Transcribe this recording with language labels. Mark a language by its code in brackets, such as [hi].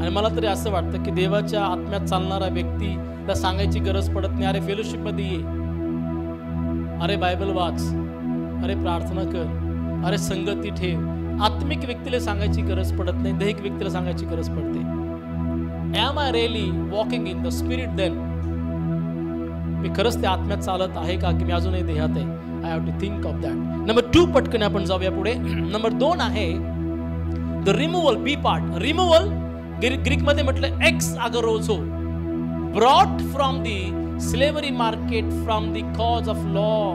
[mr] आणि मला तरी असं वाटतं की देवाच्या आत्म्यात चालणारा व्यक्तीला सांगायची गरज पडत नाही, अरे फेलोशिप मध्ये ये, अरे बायबल वाच, अरे प्रार्थना कर, अरे संगती ठेव. आत्मिक व्यक्तीला सांगायची गरज पडत नाही, दैहिक व्यक्तीला सांगायची गरज पडते. [en] Am I really walking in the spirit then? [mr] मी खरंच त्या आत्म्यात चालत आहे का, की मी अजूनही देहात आहे? [en] I have to think of that. [mr] Number 2 पटकन आपण जाऊया पुढे. नंबर 2 आहे [en] The removal, B part. Removal [mr] Greek मध्ये म्हटलं [en] एक्स अगरोझो, brought from the slavery market from the cause of law.